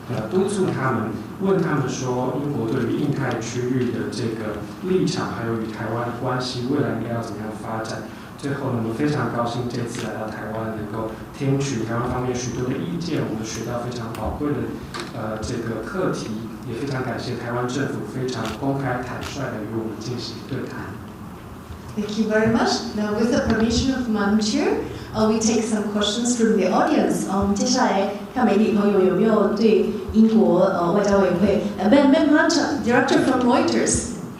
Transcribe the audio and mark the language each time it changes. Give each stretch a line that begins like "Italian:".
Chinese: 督促他们，问他们说，英国对于印太区域的这个立场，还有与台湾的关系，未来应该要怎么样发展？最后呢，我们非常高兴这次来到台湾，能够听取台湾方面许多的意见，我们学到非常宝贵的这个课题，也非常感谢台湾政府非常公开坦率的与我们进行对谈。
English: Thank you very much. Now, with the permission of Madam Chair, we take some questions from the audience.
Chinese: 接下来看媒体朋友有没有对英国外交委员会Ben Hunter,
English: Director from Reuters.